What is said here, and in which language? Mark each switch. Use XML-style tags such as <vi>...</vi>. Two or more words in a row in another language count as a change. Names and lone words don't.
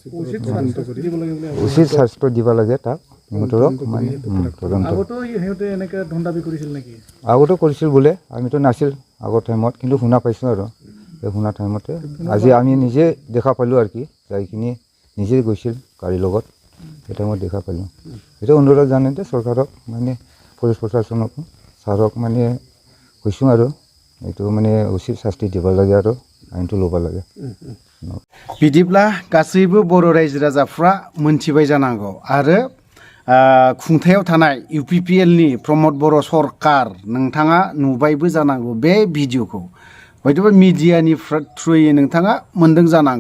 <as>উচিত শাস্তি দিব লাগে তাক, সিহঁতক মানে আগতো কৰিছিল বোলে, আমিতো নাছিল আগৰ টাইমত, কিন্তু শুনা পাইছোঁ আৰু এই শুনা টাইমতে আজি আমি নিজে দেখা পালোঁ আৰু কি, যাই কিনি নিজে গৈছিল গাড়ীৰ লগত। সেই টাইমত দেখা পালোঁ। এইটো অনুৰোধ জনাইতে চৰকাৰক, মানে পুলিচ প্ৰশাসনক, ছাৰক মানে কৈছোঁ আৰু এইটো মানে উচিত শাস্তি দিব লাগে আৰু</as> <brx>आयेनखौ ल'बा</brx> <as>লাগে।</as> <brx>बिदिब्ला गासैबो बर' रायजो राजाफ्रा मोनथिबाय जानांगौ आरो खुंथायाव थानाय UPPLनि प्रमद बर' सरकार नोंथाङा नुबायबो जानांगौ बे भिडिअखौ, हयतोबा मिडियानि थ्रुयै नोंथाङा मोनदों जानांगौ।</brx>